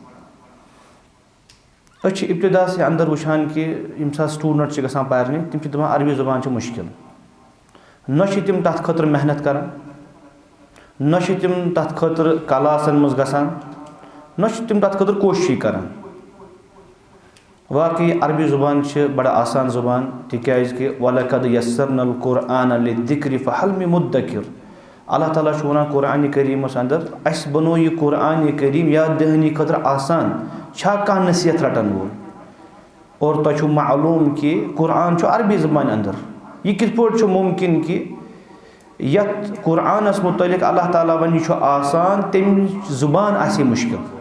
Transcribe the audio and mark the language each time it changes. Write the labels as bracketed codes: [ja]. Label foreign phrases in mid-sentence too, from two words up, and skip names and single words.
[ks] أسۍ چھِ ابتداسٕے اندر وٕچھان کہِ ییٚمہِ ساتہٕ سٹوٗڈنٛٹ چھِ گژھان پرنہِ تِم چھِ دپان عربی زبان چھِ مُشکِل. نہ چھِ تِم تتھ خٲطرٕ محنت کران، نہ چھِ تِم تتھ خٲطرٕ کلاسن منٛز گژھان، نہ چھِ تِم تتھ خٲطرٕ کوٗششٕے کران. واقعی عربی زبان چھِ بڑٕ آسان زبان، تِکیٛازِ کہِ [ar] وَلَقَدْ يَسَّرْنَا الْقُرْآنَ لِلذِّكْرِ فَهَلْ مِن مُدَّكِرٍ. [ks] اللہ تعالیٰ چھُ وَنان قرآنِ کریٖمس اندر اَسہِ بنوو یہِ قرآنِ کریٖم یاد دہانی خٲطرٕ آسان، چھا کانٛہہ نصیحت رٹن وول. اور تۄہہِ چھُو معلوٗم کہِ قرآن چھُ عربی زبانہِ اندر. یہِ کِتھ پٲٹھۍ چھُ مُمکِن کہِ یتھ قرآنس مُتعلق اللہ تعالیٰ وَنہِ یہِ چھُ آسان تَمِچ زبان آسہِ مُشکِل.